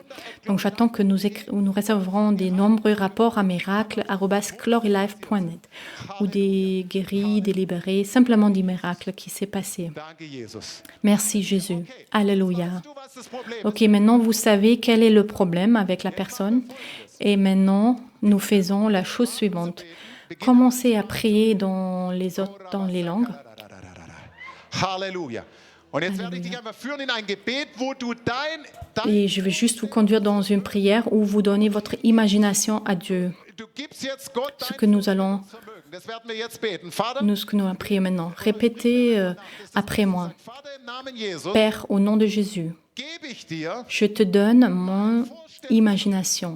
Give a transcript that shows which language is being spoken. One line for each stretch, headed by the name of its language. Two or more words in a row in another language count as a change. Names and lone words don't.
French: Donc j'attends que nous réserverons des nombreux rapports à miracles@glorylife.net ou des guéris, des libérés, simplement des miracles qui s'est passé. Merci Jésus. Alléluia. OK, maintenant vous savez quel est le problème avec la personne et maintenant nous faisons la chose suivante. Commencez à prier dans les langues. Halleluja.
German: Und jetzt werde ich dich einmal führen in ein Gebet, wo du
French: Et je vais juste vous conduire dans une prière où vous donnez votre imagination à Dieu. Ce que nous allons prier maintenant. Répétez après moi. Père, au nom de Jésus, je te donne mon imagination.